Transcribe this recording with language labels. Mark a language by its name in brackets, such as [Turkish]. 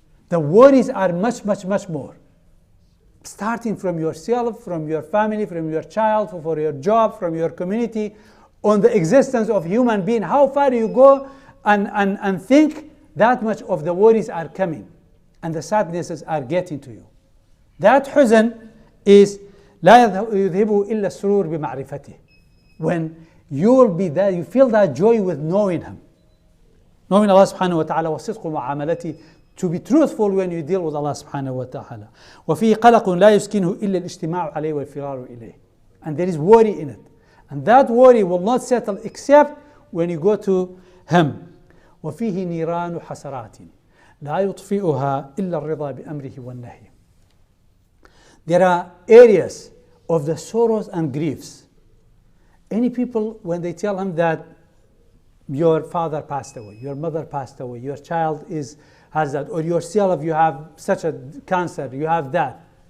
[English] The worries are much, much, much more. Starting from yourself, from your family, from your child, for your job, from your community, on the existence of human being. How far you go and think, that much of the worries are coming. And the sadnesses are getting to you. That huzn is [Arabic] لا يذهب إلا السرور بمعرفته. [English] When you will be there, you feel that joy with knowing Him. Knowing Allah subhanahu wa ta'ala [Arabic] وصدق معاملته, [English] to be truthful when you deal with Allah subhanahu wa ta'ala. [Arabic] وفيه قلق لا يسكنه إلا الاجتماع عليه والفرار إليه. [English] And there is worry in it. And that worry will not settle except when you go to Him. [Arabic] وفيه نيران حسرات لا يطفئها إلا الرضا بأمره والنهي. [English] There are areas of the sorrows and griefs. Any people, when they tell him that your father passed away, your mother passed away, your child has that, or yourself, you have such a cancer, you have that.